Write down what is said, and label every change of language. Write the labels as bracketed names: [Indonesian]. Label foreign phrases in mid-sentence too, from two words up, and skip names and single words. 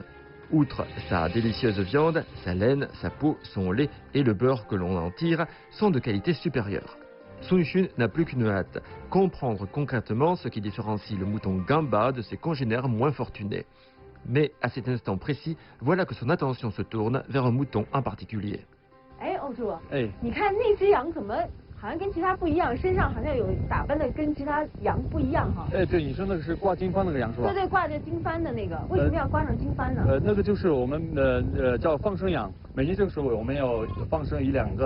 [French] Outre sa délicieuse viande, sa laine, sa peau, son lait et le beurre que l'on en tire sont de qualité supérieure. Sun Xun n'a plus qu'une hâte, comprendre concrètement ce qui différencie le mouton gamba de ses congénères moins fortunés. Mais à cet instant précis, voilà que son attention se tourne vers un mouton en particulier. [Chinese] 哎，欧叔，哎你看那只羊怎么好像跟其他不一样，身上好像有打扮的跟其他羊不一样哈？哎，对，你说那个是挂金幡那个羊是吧？对对，挂着金幡的那个，为什么要挂上金幡呢？那个就是我们叫放生羊，每年这个时候我们要放生1-2个。